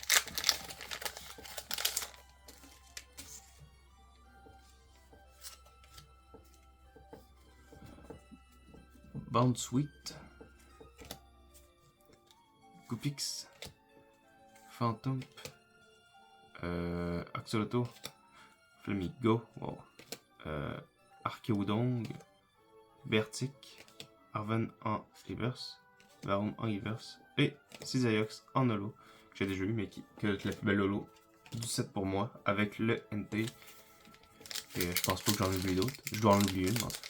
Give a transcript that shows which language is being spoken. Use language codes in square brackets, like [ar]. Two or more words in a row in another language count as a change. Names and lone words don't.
[fr] Bound Sweet. Goopix. Phantom. Axolotl. Flamigo. Wow. Archeodong. Bertic. Arven en reverse. Varum en reverse. Et Cisaiox en holo. Que j'ai déjà eu, mais que la plus belle holo du set pour moi. Avec le NT. Et je pense pas que j'en ai oublié d'autres. Je dois en oublier une.